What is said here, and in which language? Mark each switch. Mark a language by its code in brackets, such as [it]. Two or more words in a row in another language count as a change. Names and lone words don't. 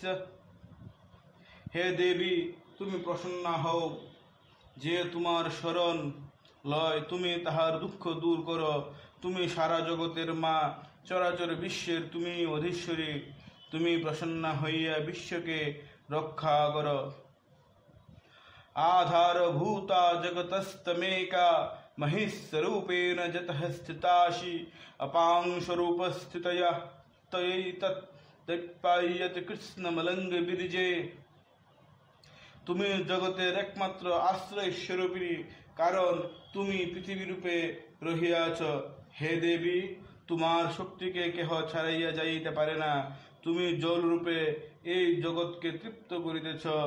[bn] হে দেবী, তুমি প্রসন্না হও। যে তোমার শরণ লয় তুমি তাহার দুঃখ দূর করো। তুমি সারা জগতের মা, চরাচর বিশ্বের তুমি অধীশ্বরী। তুমি প্রসন্না হইয়া বিশ্বকে রক্ষা কর। [sa] आधारभूता जगतस्तमेका महिस्वरूपेण जतः स्थितासि अपांशरूपस्थितया तयैतत्पायते কৃষ্ণমলঙ্গবিরিজে। [bn] তুমি জগতের একমাত্র আশ্রয় স্বরূপিণী, কারণ তুমি পৃথিবীরূপে রহিয়াছ। হে দেবী, তোমার শক্তিকে কেহ ছাড়াইয়া যাইতে পারে না। তুমি জলরূপে এই জগৎকে তৃপ্ত করিতেছ।